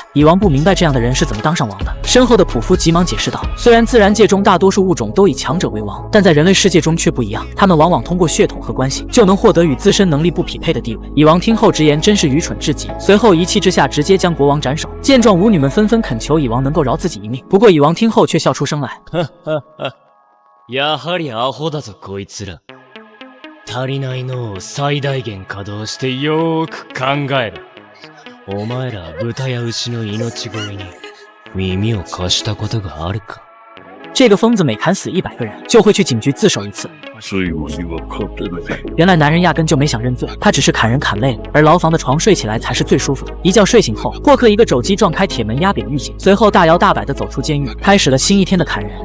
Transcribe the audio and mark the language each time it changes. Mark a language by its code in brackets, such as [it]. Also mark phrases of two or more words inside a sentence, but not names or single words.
[zh] 蚁王不明白这样的人是怎么当上王的，身后的仆夫急忙解释道，虽然自然界中大多数物种都以强者为王，但在人类世界中却不一样，他们往往通过血统和关系就能获得与自身能力不匹配的地位。蚁王听后直言，真是愚蠢至极，随后一气之下直接将国王斩首。见状，舞女们纷纷恳求蚁王能够饶自己一命，不过蚁王听后却笑出声来， [ja] やはりアホだぞこいつら。足りないのを最大限稼働してよーく考えろ。お前ら豚や牛の命乞いに耳を貸したことがあるか。 [zh] 这个疯子每砍死100个人，就会去警局自首一次。原来男人压根就没想认罪，他只是砍人砍累了，而牢房的床睡起来才是最舒服的。一觉睡醒后，霍克一个肘击撞开铁门，压扁狱警，随后大摇大摆地走出监狱，开始了新一天的砍人。